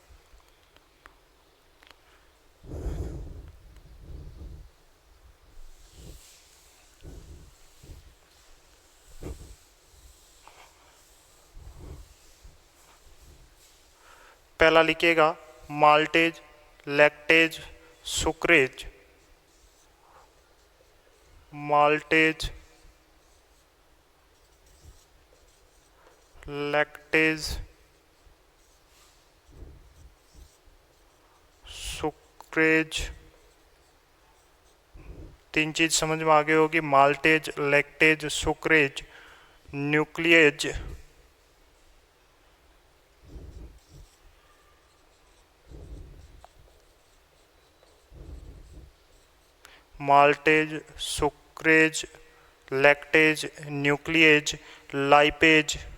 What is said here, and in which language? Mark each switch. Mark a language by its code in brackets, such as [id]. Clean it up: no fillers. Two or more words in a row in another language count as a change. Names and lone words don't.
[hi] पहला लिखिएगा [en] maltase, lactase, sucrase. maltase, lactase, sucrase. [hi] तीन चीज समझ में आ गई होगी, [en] maltase, lactase, sucrase, nuclease. maltase, sucrase, lactase, nuclease, lipase.